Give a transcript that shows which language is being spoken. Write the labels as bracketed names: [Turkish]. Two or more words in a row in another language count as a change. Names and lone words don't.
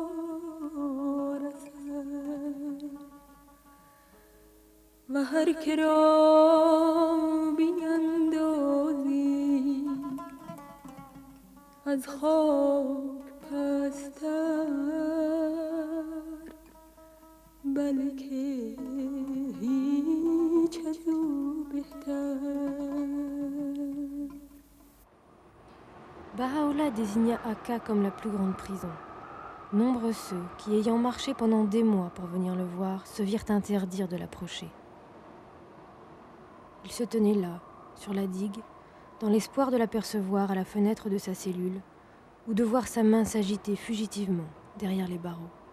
[Persian] رسد و هر که را بیندازی از خاک پستر بلکه هیچ از او بهتر. [French] Baha'u'llah désigna Akka comme la plus grande prison. Nombreux ceux qui, ayant marché pendant des mois pour venir le voir, se virent interdire de l'approcher. Il se tenait là, sur la digue, dans l'espoir de l'apercevoir à la fenêtre de sa cellule, ou de voir sa main s'agiter fugitivement derrière les barreaux.